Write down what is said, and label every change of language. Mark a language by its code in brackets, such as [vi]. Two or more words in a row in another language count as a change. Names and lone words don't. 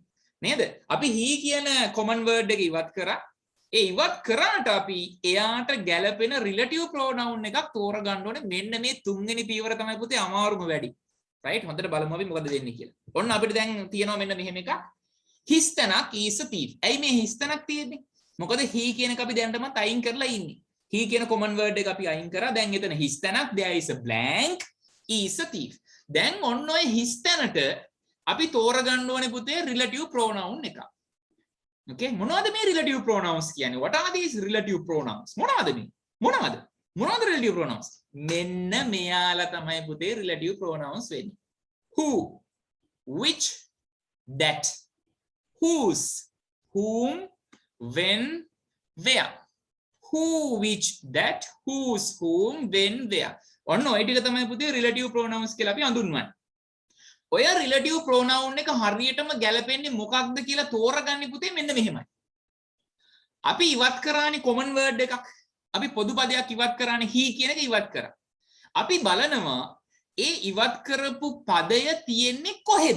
[si] නේද? අපි he කියන [en] common word [si] එක ඉවත් කරා. ඒ ඉවත් කරාට අපි එයාට ගැළපෙන [en] relative pronoun [si] එකක් තෝරගන්න ඕනේ. මෙන්න මේ තුන්වෙනි පියවර තමයි පුතේ අමාරුම වැඩි. right? හොඳට බලමු අපි මොකද වෙන්නේ කියලා. ඔන්න අපිට දැන් තියෙනවා මෙන්න මෙහෙම එකක්. [en] හිස්තනක් is a thief. [si] ඇයි මේ හිස්තනක් තියෙන්නේ? මොකද he කියන එක අපි දැනටමත් අයින් කරලා ඉන්නේ. he කියන [en] common word [si] එක අපි අයින් කරා. දැන් එතන හිස්තනක්, [en] there is a blank, is a thief. [si] දැන් ඔන්න ඔය හිස්තනට අපි තෝරගන්න ඕනේ පුතේ [en] relative pronoun [si] එක. okay මොනවද මේ [en] relative pronouns [si] කියන්නේ? [en] what are these relative pronouns? [si] මොනවද මේ? මොනවද [en] relative pronouns? [si] මෙන්න මෙයාලා තමයි පුතේ [en] relative pronouns [si] වෙන්නේ. [en] who, which, that, whose, whom, when, where. who, which, that, whose, whom, when, where. [si] ඔන්න ඔය ටික තමයි පුතේ [en] relative pronouns [si] කියලා අපි හඳුන්වන්නේ. ඔය [en] relative pronoun [si] එක හරියටම ගැලපෙන්නේ මොකක්ද කියලා තෝරගන්නේ පුතේ මෙන්න මෙහෙමයි. අපි ඉවත් කරානේ [en] common word [si] එකක්. අපි පොදු පදයක් ඉවත් කරානේ he කියන එක ඉවත් කරා. අපි බලනවා ඒ ඉවත් කරපු පදය තියෙන්නේ කොහෙද?